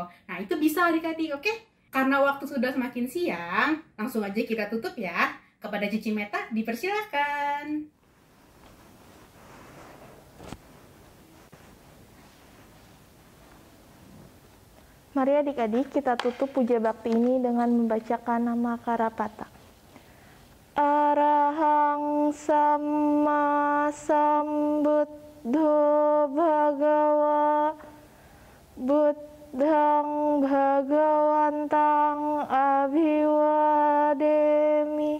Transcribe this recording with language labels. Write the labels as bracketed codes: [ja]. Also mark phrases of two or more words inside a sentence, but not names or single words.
[id] Nah, itu bisa adik-adik, oke? Karena waktu sudah semakin siang, langsung aja kita tutup ya. Kepada Cici Meta dipersilakan. Mari adik-adik kita tutup puja bakti ini dengan membacakan nama Karapata. [pi] Arahang Sama Sambuddho Bhagawa Buddhang Bhagawantang Abhiwademi.